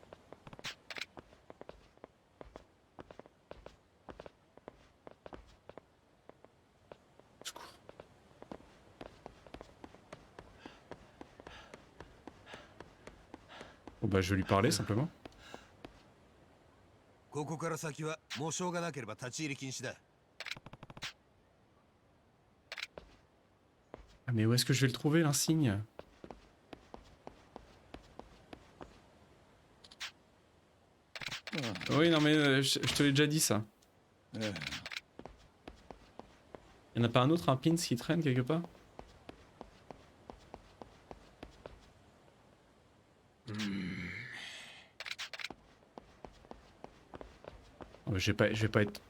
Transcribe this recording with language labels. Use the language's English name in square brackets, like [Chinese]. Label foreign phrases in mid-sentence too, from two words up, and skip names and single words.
[French] Secours. Bon bah je vais lui parler simplement. [Japanese] ここから先は喪章がなければ立ち入り禁止だ。 [French] Ah mais où est-ce que je vais le trouver l'insigne? Oui non mais je te l'ai déjà dit ça. Y'en a pas un autre, un pins qui traîne quelque part? Oh, je vais pas être...